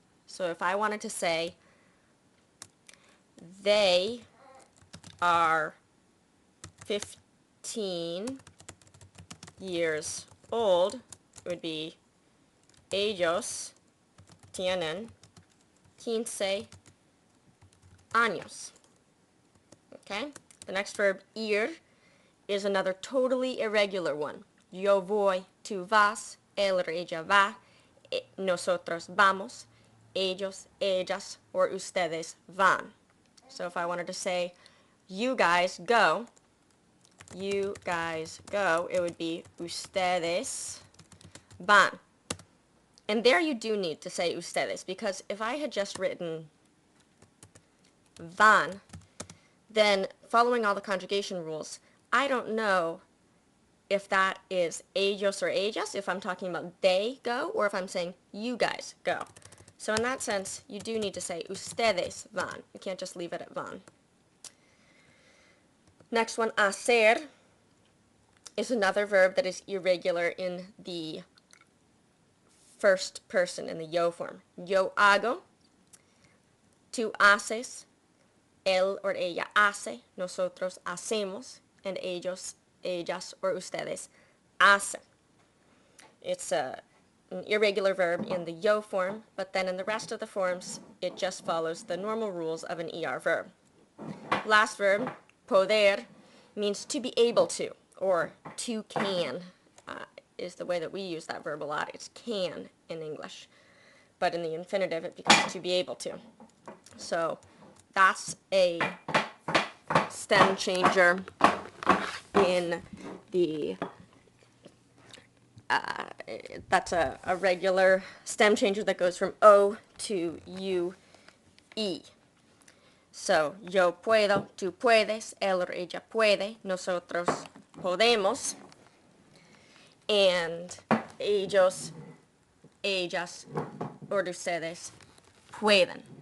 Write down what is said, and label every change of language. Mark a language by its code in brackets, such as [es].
[en] So if I wanted to say, they are 15 years old, it would be [es] ellos tienen 15 años. [en] Okay? The next verb, ir, is another totally irregular one. [es] Yo voy, tú vas, él or ella va, nosotros vamos, ellos, ellas, or ustedes van. [en] So if I wanted to say, you guys go, it would be [es] ustedes van. [en] And there you do need to say ustedes, because if I had just written van, then following all the conjugation rules, I don't know if that is ellos or ellas, if I'm talking about they go, or if I'm saying you guys go. So in that sense, you do need to say [es] ustedes van. [en] You can't just leave it at van. Next one, hacer, is another verb that is irregular in the first person, in the yo form. [es] Yo hago, tú haces, él or ella hace, nosotros hacemos, and ellos, ellas, or ustedes hacen. [en] It's an irregular verb in the yo form, but then in the rest of the forms, it just follows the normal rules of an ER verb. Last verb, poder, means to be able to, or to can, is the way that we use that verb a lot. It's can in English, but in the infinitive, it becomes to be able to. So that's a stem changer in the that's a regular stem changer that goes from O to U, E. [es] So, yo puedo, tú puedes, él or ella puede, nosotros podemos, and ellos, ellas, or ustedes pueden.